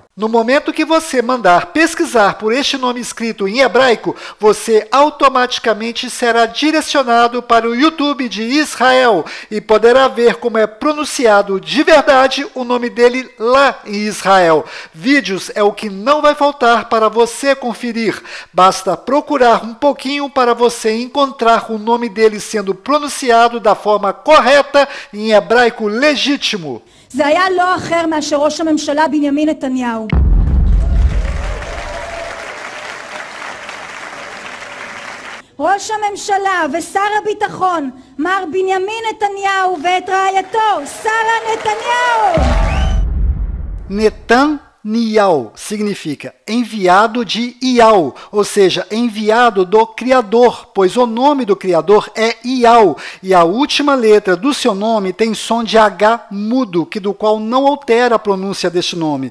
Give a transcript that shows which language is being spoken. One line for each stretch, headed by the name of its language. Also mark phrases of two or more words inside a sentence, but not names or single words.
Portuguese: No momento que você mandar pesquisar por este nome escrito em hebraico, você automaticamente será direcionado para o YouTube de Israel e poderá ver como é pronunciado de verdade o nome dele lá em Israel. Vídeos é o que não vai faltar para você conferir. Basta procurar um pouquinho para você encontrar o nome dele sendo pronunciado da forma correta em hebraico legítimo.
Hebrew: זה היה לא אחר מאשר ראש הממשלה בנימין נתניהו. ראש הממשלה ושר הביטחון מר בנימין נתניהו ואת רעייתו שרה נתניהו.
Portuguese: Netanyahu significa enviado de Yahu, ou seja, enviado do Criador, pois o nome do Criador é Yahu, e a última letra do seu nome tem som de H mudo, que do qual não altera a pronúncia deste nome.